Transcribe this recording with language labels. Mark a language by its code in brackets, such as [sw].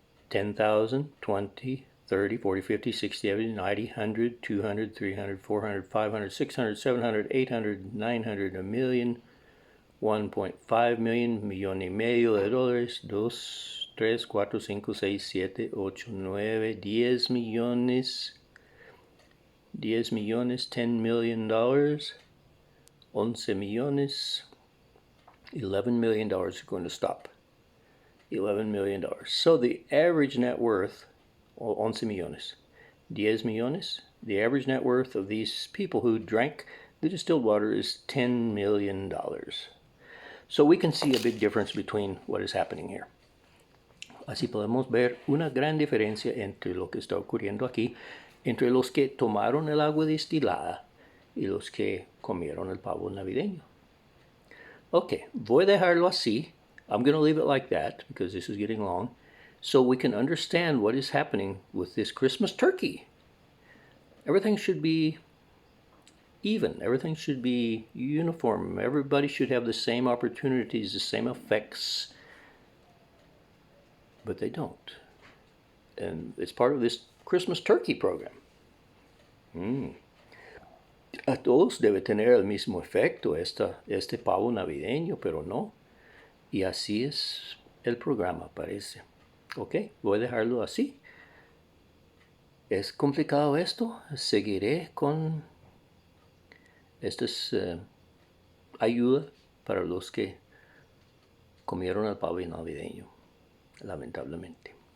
[en] 10,000, 20, 30, 40, 50, 60, 70, 90, 100, 200, 300, 400, 500, 600, 700, 800, 900, a million, 1.5 million, [es] millón y medio de dólares, [en] 2, 3, 4, 5, 6, 7, 8, 9, [es] 10 millones, 10 millones, [en] $10 million, [es] 11 millones, [en] $11 million are going to stop. $11 million. So the average net worth, [es] 11 millones, 10 millones, [en] the average net worth of these people who drank the distilled water is $10 million. So we can see a big difference between what is happening here. [es] Así podemos ver una gran diferencia entre lo que está ocurriendo aquí, entre los que tomaron el agua destilada y los que comieron el pavo navideño. Ok, voy a dejarlo así. [en] I'm going to leave it like that because this is getting long, so we can understand what is happening with this Christmas turkey. Everything should be even. Everything should be uniform. Everybody should have the same opportunities, the same effects, but they don't. And it's part of this Christmas turkey program. [es] A todos debe tener el mismo efecto este pavo navideño, pero no. Y así es el programa, parece. Ok, voy a dejarlo así. ¿Es complicado esto? Seguiré con estas ayuda para los que comieron el pavo navideño, lamentablemente.